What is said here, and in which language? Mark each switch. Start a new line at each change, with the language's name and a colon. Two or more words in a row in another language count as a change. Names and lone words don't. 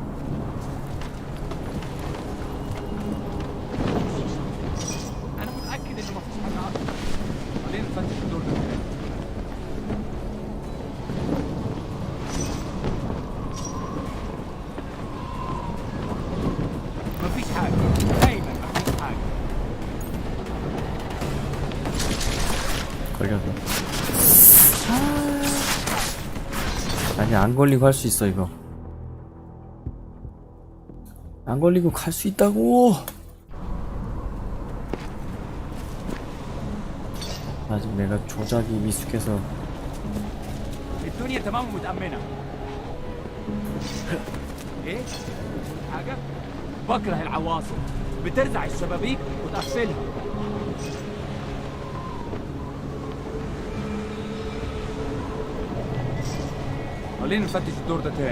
Arabic: أنا متأكد إنه مفيش حاجة أصلا. خلينا نفتش الدور ده. مفيش حاجة. دايما مفيش حاجة.
Korean: 걸려서. 아니 안 걸리고 할 수 있어 이거. 안 걸리고 갈 수 있다고. 아직 내가 조작이 미숙해서.
Arabic: الدنيا تمام ومتأمنة. إيه؟ حاجة؟ بكره العواصف. بترزع الشبابيك وتقفلها. خلينا نفتش الدور ده تاني.